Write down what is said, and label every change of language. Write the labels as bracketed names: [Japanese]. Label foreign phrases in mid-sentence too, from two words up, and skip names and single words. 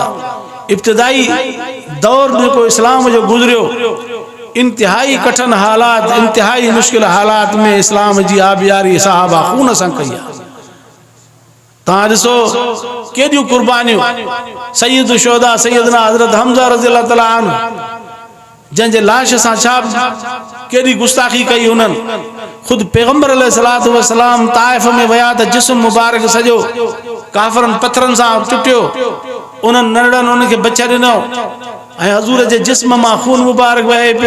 [Sindhi] इब्तिदाई दौर जेको इस्लाम जो गुज़रियो, इंतिहाई कठिन हालात, इंतिहाई मुश्किल हालात में इस्लाम जी आबियारी सहाबा खून सां कई आहे। तव्हां ॾिसो केॾियूं कुर्बानियूं, सैयद शुहदा सैयदना हज़रत हमज़ा [Arabic] رضي الله تعالى عنه, [Sindhi] जंहिंजे लाश सां छा केॾी गुस्ताखी कई उन्हनि। ख़ुदि पैगंबर [Arabic] عليه الصلاة والسلام [Sindhi] ताइफ़ में विया त जिस्म मुबारक सॼो काफ़रनि पथरनि सां टुटियो, उन्हनि नंढड़नि उनखे बच ॾिनो ऐं हज़ूर जे जिस्म मां खून मुबारक वहे पियो।